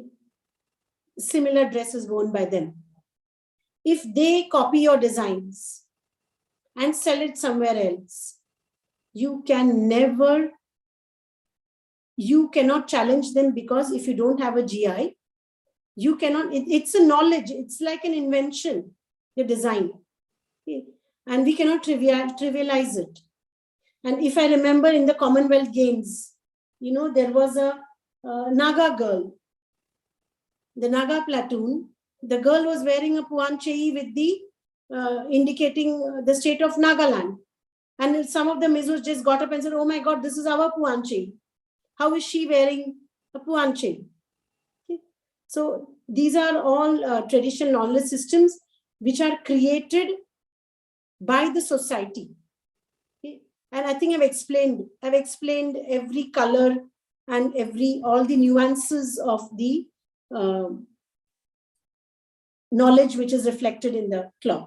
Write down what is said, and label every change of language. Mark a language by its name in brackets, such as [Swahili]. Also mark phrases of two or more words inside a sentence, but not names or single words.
[English] Similar dresses worn by them. If they copy your designs and sell it somewhere else, you cannot challenge them, because if you don't have a GI, you cannot, it's a knowledge, it's like an invention, the design. Okay. And we cannot trivialize it. And if I remember in the Commonwealth Games, there was a Naga girl, the Naga platoon. The girl was wearing a puan chei with the indicating the state of Nagaland. And some of the Mizos just got up and said, oh my God, this is our puan chei. How is she wearing a puan chei? Okay. So these are all traditional knowledge systems which are created by the society. Okay? And I think I've explained every color and all the nuances of the knowledge which is reflected in the cloth.